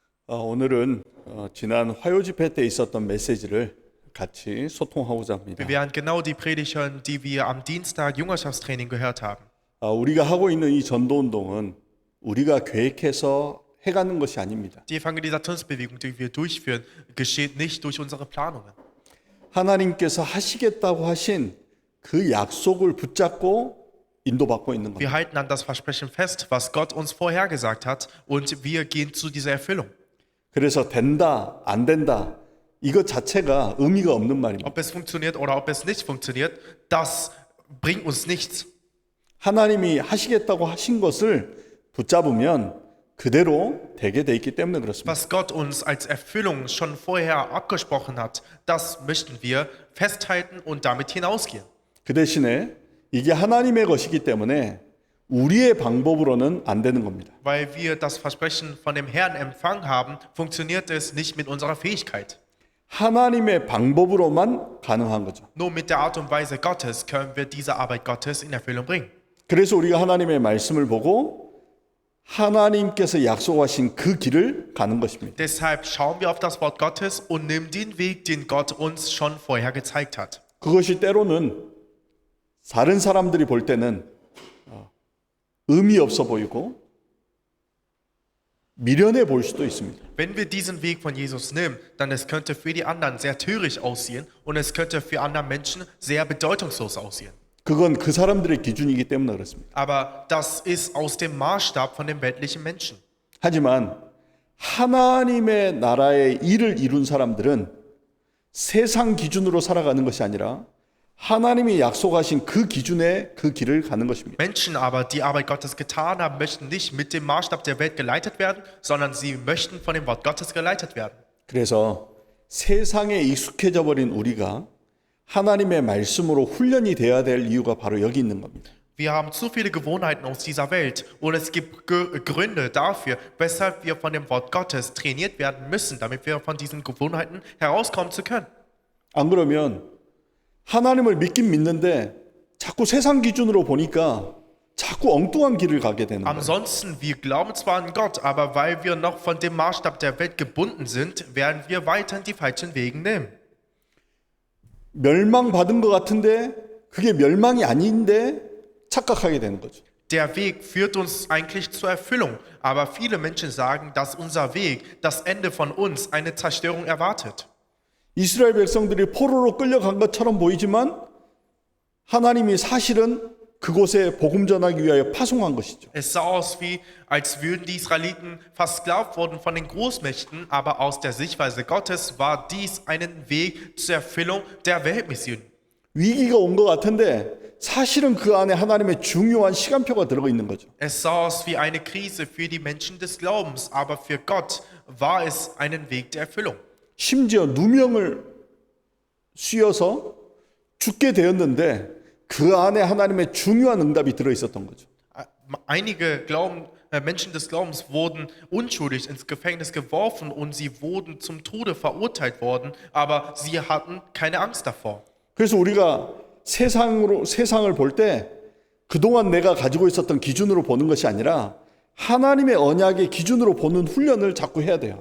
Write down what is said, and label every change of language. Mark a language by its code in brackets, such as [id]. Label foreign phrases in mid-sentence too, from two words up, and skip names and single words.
[ko] 오늘은 지난 화요 집회 때 있었던 메시지를 같이 소통하고자 합니다. [de] Wir werden genau die Predigt hören, die wir am Dienstag Jüngerschaftstraining gehört haben. [ko] 우리가 하고 있는 이 전도 운동은 우리가 계획해서 해가는 것이 아닙니다. [de] Die Evangelisationsbewegung, die wir durchführen, geschieht nicht durch unsere Planungen. [ko] 하나님께서 하시겠다고 하신 그 약속을 붙잡고 인도받고 있는 [de] Wir [ko] 겁니다. [de] halten an das Versprechen fest, was Gott uns vorhergesagt hat, und wir gehen zu dieser Erfüllung. [ko] 그래서 된다, 안 된다, 이것 자체가 의미가 없는 말입니다. [de] Ob es funktioniert oder ob es nicht funktioniert, das bringt uns nichts. [ko] 하나님이 하시겠다고 하신 것을 붙잡으면 그대로 되게 돼 있기 때문에 그렇습니다. [de] Was Gott uns als Erfüllung schon vorher abgesprochen hat, das möchten wir festhalten und damit hinausgehen. [ko] 그 대신에 이게 하나님의 것이기 때문에 우리의 방법으로는 안 되는 겁니다. [de] Weil wir das Versprechen von dem Herrn empfangen haben, funktioniert es nicht mit unserer Fähigkeit. [ko] 하나님의 방법으로만 가능한 거죠. [de] Nur mit der Art und Weise Gottes können wir diese Arbeit Gottes in Erfüllung bringen. [ko] 그래서 우리가 하나님의 말씀을 보고 하나님께서 약속하신 그 길을 가는 것입니다. [de] Deshalb schauen wir auf das Wort Gottes und nehmen den Weg, den Gott uns schon vorher gezeigt hat. [ko] 그것이 때로는 다른 사람들이 볼 때는 의미 없어 보이고 미련해 보일 수도 있습니다. [de] Wenn wir diesen Weg von Jesus nehmen, dann es könnte für die anderen sehr töricht aussehen und es könnte für andere Menschen sehr bedeutungslos aussehen. [ko] 그건 그 사람들의 기준이기 때문에 그렇습니다. [de] Aber das ist aus dem Maßstab von den weltlichen Menschen. [ko] 하지만 하나님의 나라의 일을 이룬 사람들은 세상 기준으로 살아가는 것이 아니라 하나님이 약속하신 그 기준의 그 길을 가는 것입니다. [de] Menschen aber, die Arbeit Gottes getan haben, möchten nicht mit dem Maßstab der Welt geleitet werden, sondern sie möchten von dem Wort Gottes geleitet werden. [ko] 그래서 세상에 익숙해져 버린 우리가 하나님의 말씀으로 훈련이 되어야 될 이유가 바로 여기 있는 겁니다. [de] Wir haben zu viele Gewohnheiten aus dieser Welt und es gibt Gründe dafür, weshalb wir von dem Wort Gottes trainiert werden müssen, damit wir von diesen Gewohnheiten herauskommen zu können. [ko] 안 그러면 하나님을 믿긴 믿는데 자꾸 세상 기준으로 보니까 자꾸 엉뚱한 길을 가게 되는 거예요. [de] Ansonsten, wir glauben zwar an Gott, aber weil wir noch von dem Maßstab der Welt gebunden sind, werden wir weiterhin die falschen Wege nehmen. [ko] 멸망받은 것 같은데 그게 멸망이 아닌데 착각하게 되는 거죠. [de] Der Weg führt uns eigentlich zur Erfüllung, aber viele Menschen sagen, dass unser Weg, das Ende von uns, eine Zerstörung erwartet. [ko] 이스라엘 백성들이 포로로 끌려간 것처럼 보이지만 하나님이 사실은 그곳에 복음 전하기 위하여 파송한 것이죠. [de] Es sah aus wie, als würden die Israeliten versklavt worden von den Großmächten, aber aus der Sichtweise Gottes war dies einen Weg zur Erfüllung der Weltmission. [ko] 위기가 온 것 같은데 사실은 그 안에 하나님의 중요한 시간표가 들어가 있는 거죠. [de] Es sah aus wie eine Krise für die Menschen des Glaubens, aber für Gott war es einen Weg der Erfüllung. [ko] 심지어 누명을 씌어서 죽게 되었는데 그 안에 하나님의 중요한 응답이 들어 있었던 거죠. [de] Einige Menschen des Glaubens wurden unschuldig ins Gefängnis geworfen und sie wurden zum Tode verurteilt worden, aber sie hatten keine Angst davor. [ko] 그래서 우리가 세상을 볼 때 그동안 내가 가지고 있었던 기준으로 보는 것이 아니라 하나님의 언약의 기준으로 보는 훈련을 자꾸 해야 돼요.